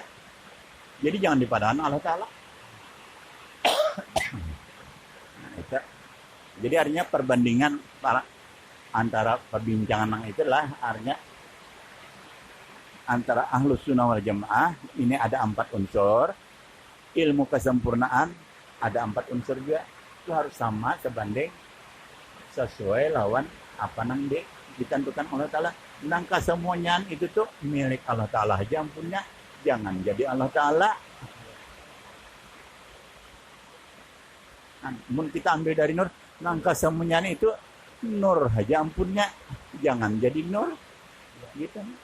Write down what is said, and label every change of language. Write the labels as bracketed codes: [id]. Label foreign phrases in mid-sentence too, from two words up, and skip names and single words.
[id] Jadi jangan dipadan Allah Ta'ala. Nah, jadi artinya perbandingan antara perbincangan yang itulah artinya antara [ar] أهل السنة والجماعة [id] ini ada 4 unsur. Ilmu kesempurnaan ada 4 unsur juga. Itu harus sama sebanding sesuai lawan apa nang ditentukan Allah Ta'ala. [bjn] Nang kesemuanya itu tuh milik Allah Ta'ala aja ampunnya. [id] Jangan jadi Allah Ta'ala. [bjn] Mun kita ambil dari nur, nangka semuanya itu nur aja ampunnya, jangan jadi nur, gitu.